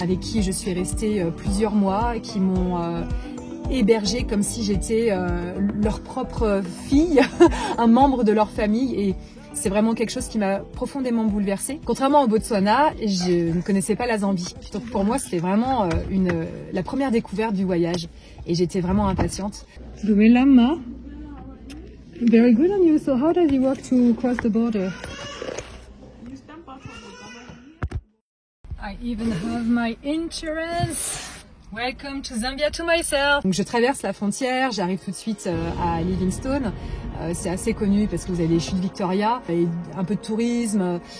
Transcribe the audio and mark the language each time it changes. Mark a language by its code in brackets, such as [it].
[fr] Avec qui je suis restée plusieurs mois, qui m'ont hébergée comme si j'étais leur propre fille, un membre de leur famille et c'est vraiment quelque chose qui m'a profondément bouleversée. Contrairement au Botswana, je ne connaissais pas la Zambie. Donc pour moi, c'était vraiment la première découverte du voyage et j'étais vraiment impatiente. [en] Lama, very good on you. So how does it work to cross the border? I even have my insurance. Welcome to Zambia to myself. [fr] Donc je traverse la frontière, j'arrive tout de suite à Livingstone. C'est assez connu parce que vous avez les chutes Victoria et un peu de tourisme.